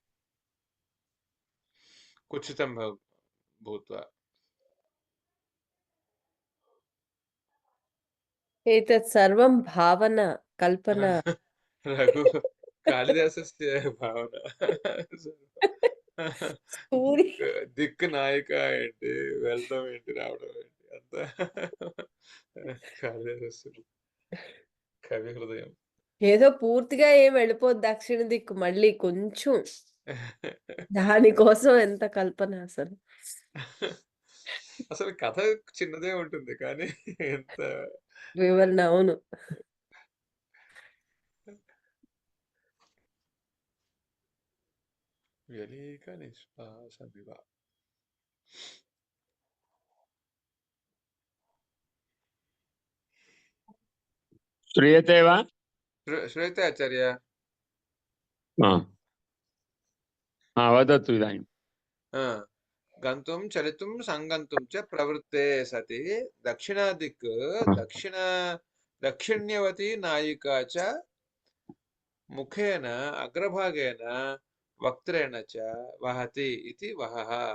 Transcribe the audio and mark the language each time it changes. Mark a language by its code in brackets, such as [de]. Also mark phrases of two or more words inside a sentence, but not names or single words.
[sa] कुत्सितं भूत्वा। एतत् सर्वं भावना, कल्पना। रघु कालिदासस्य भावना सूर्य [te] దిక్కు నాయిక ఏంటి, వెళ్ళడం ఏంటి, రావడం ఏంటి, అంతా కాళిదాసు కవి హృదయం. ఏదో పూర్తిగా ఏం వెళ్ళిపోద్దు దక్షిణ దిక్కు, మళ్ళీ కొంచెం దానికోసం ఎంత కల్పన అసలు. అసలు కథ చిన్నదే ఉంటుంది కానీ ఎంత వివరణ. అవును. [sa] వ్యలీక నిశ్వాస వివా. श्रूयते वा? श्रूयते आचार्य? वदतु इदानीं। गन्तुं चलितुं सङ्गन्तुं च प्रवृत्ते सति दक्षिणादिक् दक्षिण्यवती नायिका च मुखेन अग्रभागेन वक्त्रेण च वहति इति वहः।